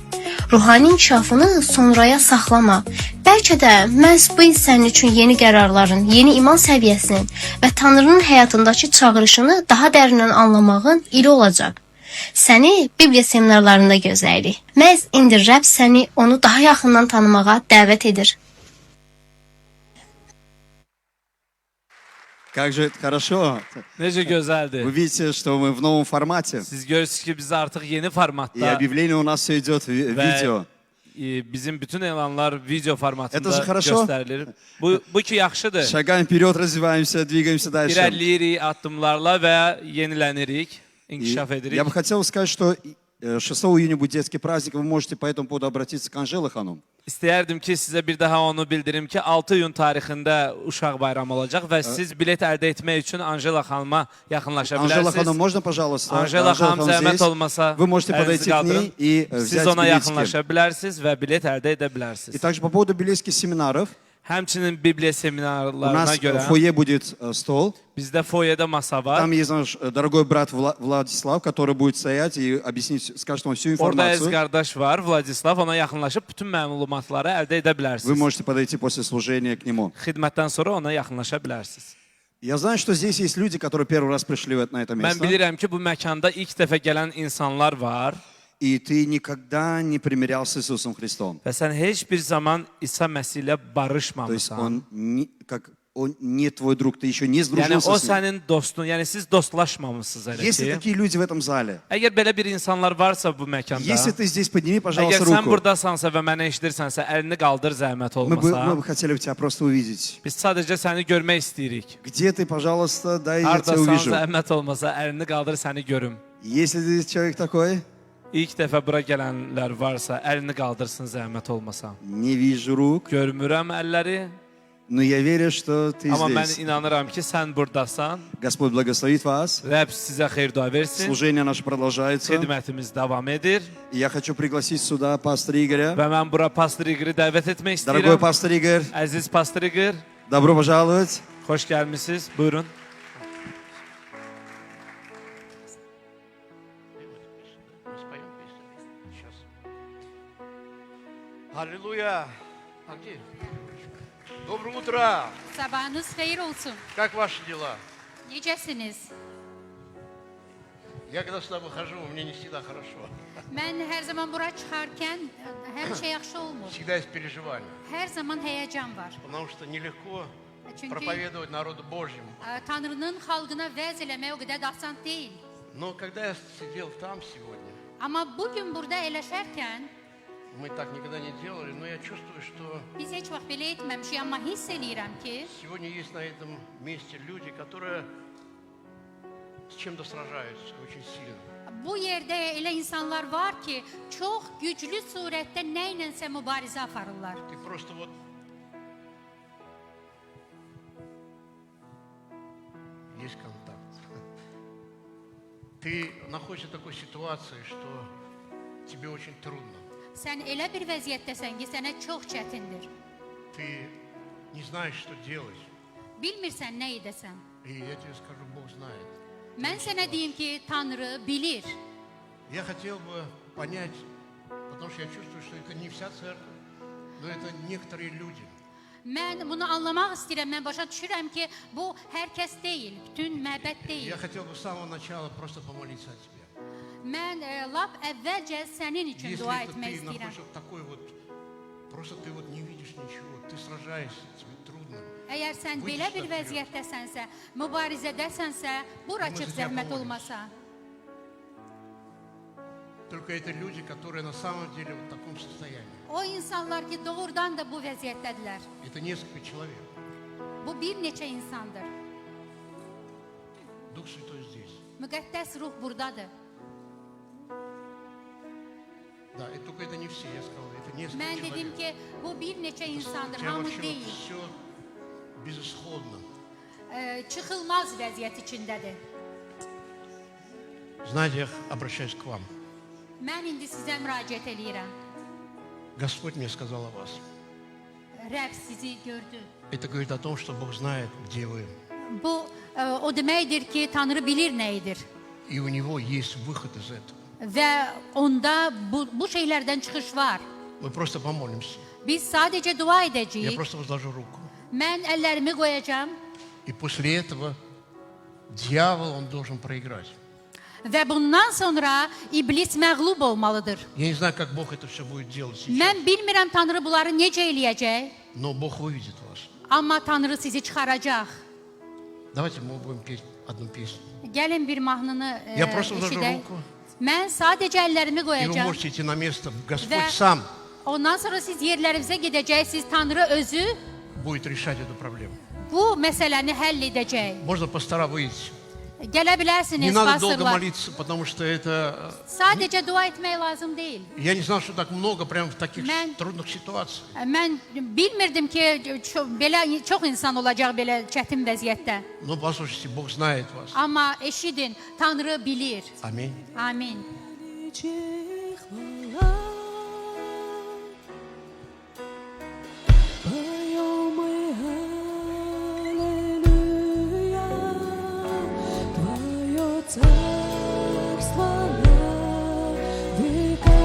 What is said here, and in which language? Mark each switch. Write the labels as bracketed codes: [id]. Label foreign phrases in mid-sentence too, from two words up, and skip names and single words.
[az] Ruhani inkişafını sonraya saxlama. Bəlkə də məhz bu il sənin üçün yeni qərarların, yeni iman səviyyəsinin və Tanrının həyatındakı çağırışını daha dərindən anlamağın ili olacaq. Səni Bibliya seminarlarında gözləyirik. Məhz indi Rəbb səni onu daha yaxından tanımağa dəvət edir. [ru] Как же это хорошо. [az] Necə gözəldir. [ru] Вы видите, что мы в новом формате. [az] Siz görürsünüz ki, biz artıq yeni [ru] И [az] formatda [ru] объявление у нас все идет видео. [az] bizim bütün elanlar video formatında [ru] Это же хорошо. [az] göstərilir. Bu ki yaxşıdır. [ru] Шагаем вперед, развиваемся, двигаемся дальше. [az] İrəliyirik addımlarla və yenilənirik, inkişaf edirik. [ru] Я бы хотел сказать, что 6 июня будет детский праздник, вы можете по этому поводу обратиться к Анжеле Ханум. [az] İstəyərdim ki, sizə bir daha onu bildirim ki, 6 iyun tarixində uşaq bayramı olacaq və siz bilet əldə etmək üçün Anjela xanıma yaxınlaşa [ru] Анжела Ханум, [az] bilərsiniz. [ru] можно, пожалуйста? [az] Anjela xanım [ru] Ханум [az] zəhmət [ru] здесь. [az] olmasa [ru] Вы можете [az] əlinizi [ru] подойти к [az] qaldırın. [ru] ней и [az] Siz [ru] взять [az] ona [ru] билетики. [az] yaxınlaşa bilərsiniz və bilet əldə edə [ru] И [az] bilərsiniz. [ru] также по поводу библейских семинаров. [az] Həmçinin Bibliya [ru] У [az] seminarlarına [ru] нас в [az] görə [ru] фойе будет стол. [az] bizdə foyedə masa var. [ru] Там есть наш дорогой брат Владислав, который будет стоять и объяснить, скажет вам всю [az] Orada ez [ru] информацию. [az] qardaş var, Vladislav, ona yaxınlaşıb bütün məlumatları əldə edə [ru] Вы [az] bilərsiniz. [ru] можете подойти после служения к нему. [az] Xidmətdən sonra ona yaxınlaşa bilərsiniz. [ru] Я знаю, что здесь есть люди, которые первый раз пришли на это [az] Mən [ru] место. [az] bilirəm ki, bu məkanda ilk dəfə gələn insanlar var [ru] И ты никогда не примирялся с Иисусом Христом. [az] və sən heç bir zaman İsa Məsih ilə [ru] То есть [az] barışmamısan. [ru] он не твой друг, ты еще не [az] Yəni [ru] сдружился [az] o [ru] с ним. [az] sənin dostun, yəni siz dostlaşmamısınız hələ [ru] Есть ли [az] ki. [ru] такие люди в этом зале? [az] Əgər belə bir insanlar varsa bu məkanda, [ru] Если ты здесь, подними, [az] əgər [ru] пожалуйста, [az] sən [ru] руку. [az] burdasansa və mənə eşidirsənsə, əlini qaldır zəhmət [ru] Мы [az] olmasa. [ru] бы хотели бы тебя просто увидеть. [az] Biz sadəcə səni görmək istəyirik. [ru] Где ты, пожалуйста, дай я тебя [az] Hardasan [ru] увижу. [az] zəhmət olmasa, əlini qaldır səni görüm. [ru] Если здесь человек такой, [az] İlk dəfə bura gələnlər varsa, əlini qaldırsın zəhmət olmasa. [ru] не вижу рук, [az] Görmürəm əlləri, [ru] но я верю, что ты [az] amma mən [ru] здесь. [az] inanıram ki, sən burdasan. [ru] Господь благословит вас. [az] Rəbb sizə xeyir dua versin. [ru] Служение наше продолжается. [az] Xidmətimiz davam edir [ru] И я хочу пригласить сюда пастора Игоря. [az] və mən bura pastor İqri dəvət etmək [ru] Дорогой [az] istəyirəm. [ru] пастор Игорь, [az] Əziz pastor İqri, [ru] добро пожаловать. [az] xoş gəlmisiniz. Buyurun. [ru] Аллилуйя! А где? Доброе утро! [az] Sabahınız xeyir olsun. [ru] Как ваши дела? [az] Necəsiniz? [ru] Я когда сюда выхожу, мне не всегда хорошо. [az] Mən hər zaman bura çıxarkən həmişə yaxşı olmur. [ru] Всегда есть переживания. [az] Hər zaman həyəcan var. [ru] Потому что нелегко [az] Çünki [ru] проповедовать народу Божьему. [az] Tanrının xalqına vəz eləmək o qədər də asan deyil. [ru] Но когда я сидел там сегодня, [az] Amma bu gün burada eləşərkən [ru] мы так никогда не делали, но я чувствую, что [az] biz heç vaxt belə etməmişik, amma hiss eləyirəm ki, [ru] сегодня есть на этом месте люди, которые с чем-то сражаются очень сильно. [az] bu yerdə elə insanlar var ki, çox güclü surətdə nə ilənsə mübarizə aparırlar. [ru] Ты просто вот есть контакт. Ты находишься в такой ситуации, что тебе очень трудно. [az] Sən elə bir vəziyyətdəsən ki, sənə çox çətindir. [ru] Ты не знаешь, что делать. [az] Bilmirsən nə edəsən. [ru] И я тебе скажу, Бог знает. [az] Mən sənə deyim ki, Tanrı bilir. [ru] Я хотел бы понять, потому что я чувствую, что это не вся церковь, но это некоторые люди. [az] Mən bunu anlamaq istəyirəm, mən başa düşürəm ki, bu hər kəs deyil, bütün məbəd deyil. [ru] Я хотел бы с самого начала просто помолиться о тебе. [az] Mən lap əvvəlcə sənin üçün [ru] Если [az] dua [ru] это [az] etmək [ru] ты [az] istəyirəm. [ru] находишься в такой вот, просто ты вот не видишь ничего, ты сражаешься, тебе трудно. [az] Əgər sən belə bir vəziyyətdəsənsə, mübarizədəsənsə, bura çıx zəhmət olmasa. [ru] Только это люди, которые на самом деле в таком состоянии. [az] O insanlar ki, doğrudan da bu vəziyyətdədirlər. [ru] Это несколько человек. [az] Bu bir neçə insandır. [ru] Дух Святой здесь. [az] Müqəddəs ruh buradadır. [ru] Да, и только это не все, я сказал, это несколько [az] Mən [ru] человек. [az] dedim ki, bu bir neçə [ru] У [az] insandır, [ru] тебя [az] hamı [ru] вообще [az] deyil. [ru] все безысходно. [az] Çıxılmaz vəziyyət içindədir. [ru] Знаете, я обращаюсь к вам. [az] Mən indi sizə müraciət eləyirəm. [ru] Господь мне сказал о вас. [az] Rəbb sizi gördü. [ru] Это говорит о том, что Бог знает, где вы. [az] Bu o deməkdir ki, Tanrı bilir nə edir. [ru] И у Него есть выход из этого. [az] Və onda bu şeylərdən çıxış var. [ru] Мы просто помолимся. [az] Biz sadəcə dua [ru] Я [az] edəcəyik. [ru] просто возложу руку. [az] Mən əllərimi qoyacağam [ru] И после этого дьявол, он должен проиграть. [az] və bundan sonra iblis məğlub olmalıdır. [ru] Я не знаю, как Бог это все будет делать сейчас, [az] Mən bilmirəm Tanrı bunları necə eləyəcək, [ru] но Бог выведет вас. [az] amma Tanrı sizi çıxaracaq. [ru] Давайте мы будем петь одну песню. [az] Gəlin bir mahnını [ru] Я просто вложу [az] eşidək. [ru] руку, [az] Mən sadəcə əllərimi [ru] и вы [az] qoyacağam [ru] можете идти на место. Господь [az] və [ru] сам [az] ondan sonra siz yerlərinizə gedəcəksiniz. Tanrı özü [ru] будет решать эту проблему. [az] bu məsələni həll edəcək. [ru] Можно пастора выйти. [az] Gələ [ru] Не [az] bilərsiniz, [ru] надо долго [az] pastorlar. [ru] молиться, потому что это... [az] Sadəcə dua etmək lazım deyil. [ru] Я не знал, что так много прямо в таких [az] Мен- [ru] трудных ситуациях. [az] Mən bilmirdim ki, belə çox insan olacaq belə çətin vəziyyətdə. [ru] Но послушайте, Бог знает вас. [az] Amma eşidin, Tanrı bilir. [ru] Аминь. [az] Amin. [ru] Поем мы аллилуйя, Твое царство на века.